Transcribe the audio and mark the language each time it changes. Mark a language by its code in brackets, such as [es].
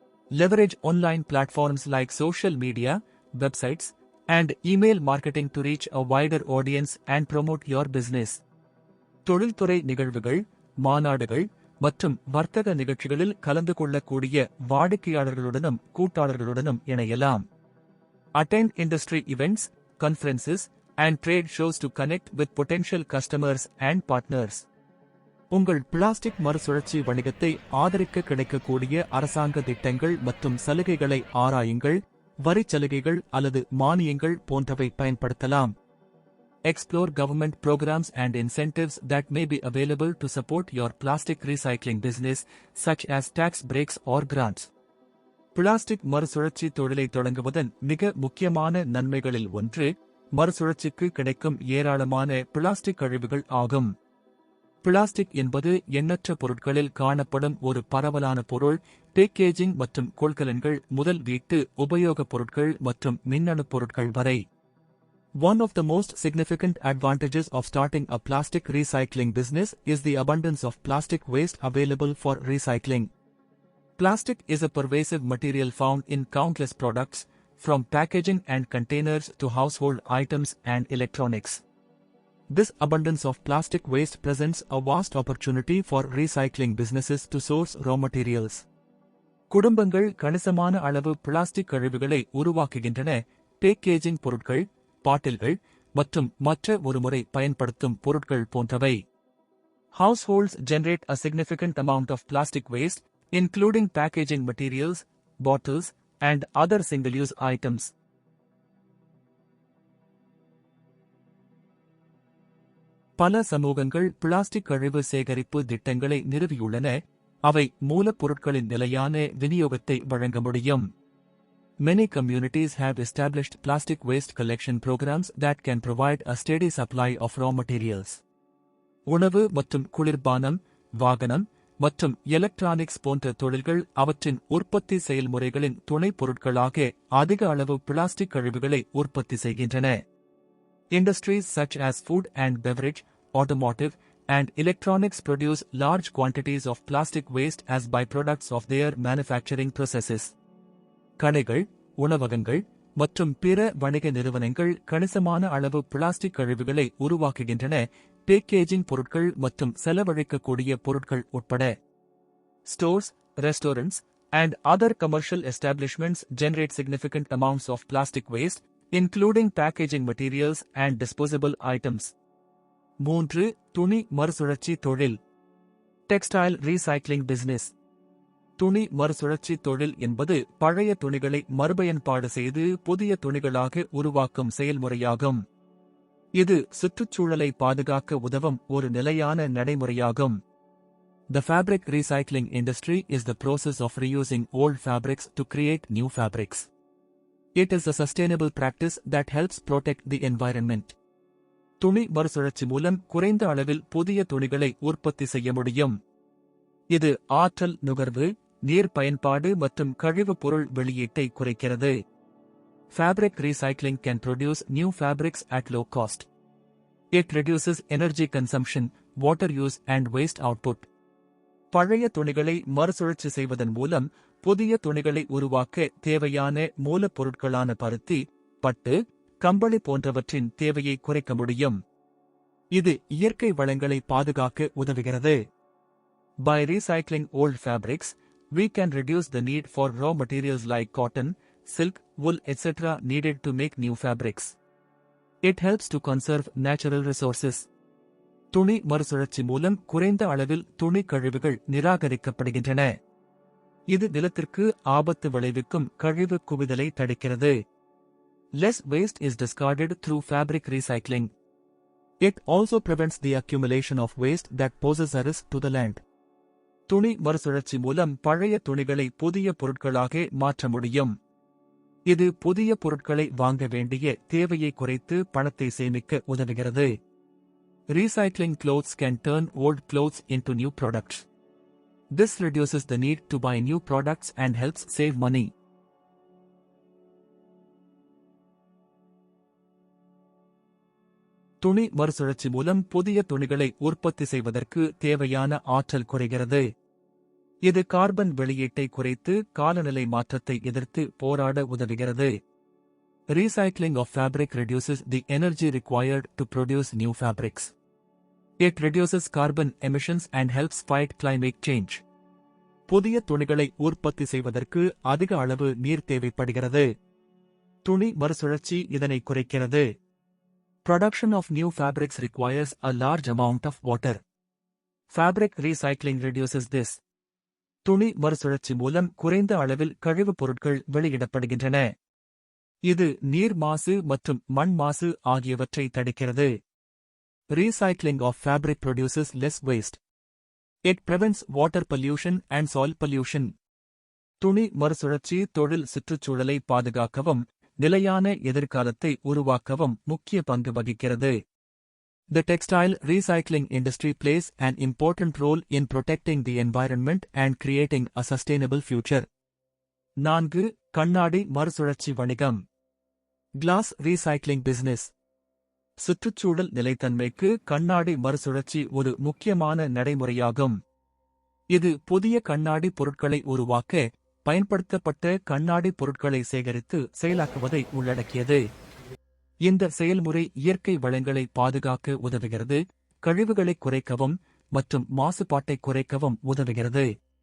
[en] Leverage online platforms like social media, websites, and email marketing to reach a wider audience and promote your business. [ta] தொழில்துறை நிகழ்வுகள், மாநாடுகள் மற்றும் வர்த்தக நிகழ்ச்சிகளில் கலந்து கொள்ளக்கூடிய வாடிக்கையாளர்களுடனும் கூட்டாளர்களுடனும் இணையலாம். [en] Attend industry events, conferences, and trade shows to connect with potential customers and partners. [ta] உங்கள் பிளாஸ்டிக் மறுசுழற்சி வணிகத்தை ஆதரிக்க கிடைக்கக்கூடிய அரசாங்க திட்டங்கள் மற்றும் சலுகைகளை ஆராயுங்கள். வரிச் சலுகைகள் அல்லது மானியங்கள் போன்றவை பயன்படுத்தலாம். [en] Explore government programs and incentives that may be available to support your plastic recycling business, such as tax breaks or grants. [ta] Plastic மறுசுழற்சி தொழிலை தொடங்குவதன் மிக முக்கியமான நன்மைகளில் ஒன்று, மறுசுழற்சிக்கு கிடைக்கும் ஏராளமான பிளாஸ்டிக் கழிவுகள் ஆகும். பிளாஸ்டிக் என்பது எண்ணற்ற பொருட்களில் காணப்படும் ஒரு பரவலான பொருள். பேக்கேஜிங் மற்றும் கொள்கலன்கள் முதல் வீட்டு உபயோகப் பொருட்கள் மற்றும் மின்னணு பொருட்கள் வரை. [en] One of the most significant advantages of starting a plastic recycling business is the abundance of plastic waste available for recycling. Plastic is a pervasive material found in countless products, from packaging and containers to household items and electronics. This abundance of plastic waste presents a vast opportunity for recycling businesses to source raw materials. [ta] குடும்பங்கள் கணிசமான அளவு plastic கழிவுகளை உருவாக்குகின்றன. Packaging பொருட்கள், பாட்டில்கள் மற்றும் மற்ற ஒருமுறை பயன்படுத்தும் பொருட்கள் போன்றவை. [en] Households generate a significant amount of plastic waste, including packaging materials, bottles, and other single-use items. [ta] பல சமூகங்கள் பிளாஸ்டிக் கழிவு சேகரிப்பு திட்டங்களை நிறுவியுள்ளன. அவை மூலப்பொருட்களின் நிலையான விநியோகத்தை வழங்க முடியும். [en] Many communities have established plastic waste collection programs that can provide a steady supply of raw materials. [ta] உணவு மற்றும் குளிர்பானம், வாகனம் மற்றும் எலக்ட்ரானிக்ஸ் போன்ற தொழில்கள் அவற்றின் உற்பத்தி செயல்முறைகளின் துணைப் பொருட்களாக அதிக அளவு பிளாஸ்டிக் கழிவுகளை உற்பத்தி செய்கின்றன. [en] Industries such as food and beverage, automotive, and electronics produce large quantities of plastic waste as byproducts of their manufacturing processes. [ta] கடைகள், உணவகங்கள் மற்றும் பிற வணிக நிறுவனங்கள் கணிசமான அளவு பிளாஸ்டிக் கழிவுகளை உருவாக்குகின்றன, பேக்கேஜிங் பொருட்கள் மற்றும் செலவழிக்கக்கூடிய பொருட்கள் உட்பட. [en] Stores, restaurants, and other commercial establishments generate significant amounts of plastic waste, including packaging materials and disposable items. [ta] 3. துணி மறுசுழற்சி தொழில். [en] Textile recycling business. [ta] துணி மறுசுழற்சி தொழில் என்பது பழைய துணிகளை மறுபயன்பாடு செய்து புதிய துணிகளாக உருவாக்கும் செயல்முறையாகும். இது சுற்றுச்சூழலை பாதுகாக்க உதவும் ஒரு நிலையான நடைமுறையாகும். [en] The fabric recycling industry is the process of reusing old fabrics to create new fabrics. It is a sustainable practice that helps protect the environment. [ta] துணி மறுசுழற்சி மூலம் குறைந்த அளவில் புதிய துணிகளை உற்பத்தி செய்ய முடியும். இது ஆற்றல் நுகர்வு, நீர் பயன்பாடு மற்றும் கழிவுப் பொருள் வெளியீட்டை குறைக்கிறது. [en] Fabric recycling can produce new fabrics at low cost. It reduces energy consumption, water use and waste output. [ta] பழைய துணிகளை மறுசுழற்சி செய்வதன் மூலம் புதிய துணிகளை உருவாக்க தேவையான மூலப்பொருட்களான பருத்தி, பட்டு, கம்பளி போன்றவற்றின் தேவையை குறைக்க முடியும். இது இயற்கை வளங்களை பாதுகாக்க உதவுகிறது. [en] By recycling old fabrics, we can reduce the need for raw materials like cotton, silk, wool, etc. needed to make new fabrics. It helps to conserve natural resources. [ta] துணி மறுசுழற்சி மூலம் குறைந்த அளவில் துணி கழிவுகள் நிராகரிக்கப்படுகின்றன. இது நிலத்திற்கு ஆபத்து விளைவிக்கும் கழிவு குவிதலை தடுக்கிறது. [en] Less waste is discarded through fabric recycling. It also prevents the accumulation of waste that poses a risk to the land. [ta] துணி மறுசுழற்சி மூலம் பழைய துணிகளை புதிய பொருட்களாக மாற்ற முடியும். இது புதிய பொருட்களை வாங்க வேண்டிய தேவையை குறைத்து பணத்தை சேமிக்க உதவுகிறது. [en] Recycling clothes can turn old clothes into new products. This reduces the need to buy new products and helps save money. [ta] துணி மறுசுழற்சி மூலம் புதிய துணிகளை உற்பத்தி செய்வதற்கு தேவையான ஆற்றல் குறைகிறது. இது கார்பன் வெளியீட்டை குறைத்து காலநிலை மாற்றத்தை எதிர்த்து போராட உதவுகிறது. [en] Recycling of fabric reduces the energy required to produce new fabrics. It reduces carbon emissions and helps fight climate change. [ta] புதிய துணிகளை உற்பத்தி செய்வதற்கு அதிக அளவு நீர் தேவைப்படுகிறது. துணி மறுசுழற்சி இதனை குறைக்கிறது. [en] Production of new fabrics requires a large amount of water. Fabric recycling reduces this. [ta] துணி மறுசுழற்சி மூலம் குறைந்த அளவில் கழிவுப் பொருட்கள் வெளியிடப்படுகின்றன. இது நீர் மாசு மற்றும் மண் மாசு ஆகியவற்றை தடுக்கிறது. [en] Recycling of fabric produces less waste. It prevents water pollution and soil pollution. [ta] துணி மறுசுழற்சி தொழில் சுற்றுச்சூழலை பாதுகாக்கவும் நிலையான எதிர்காலத்தை உருவாக்கவும் முக்கிய பங்கு வகிக்கிறது. [en] The textile recycling industry plays an important role in protecting the environment and creating a sustainable future. 4. [ta] கண்ணாடி மறுசுழற்சி வணிகம். [en] Glass recycling business. [ta] சுற்றுச்சூழல் நிலைத்தன்மைக்கு கண்ணாடி மறுசுழற்சி ஒரு முக்கியமான நடைமுறையாகும். இது புதிய கண்ணாடி பொருட்களை உருவாக்க பயன்படுத்தப்பட்ட கண்ணாடி பொருட்களை சேகரித்து செயலாக்குவதை உள்ளடக்கியது. இந்த செயல்முறை இயற்கை வளங்களை பாதுகாக்க உதவுகிறது, கழிவுகளை குறைக்கவும் மற்றும் மாசுபாட்டை குறைக்கவும் உதவுகிறது.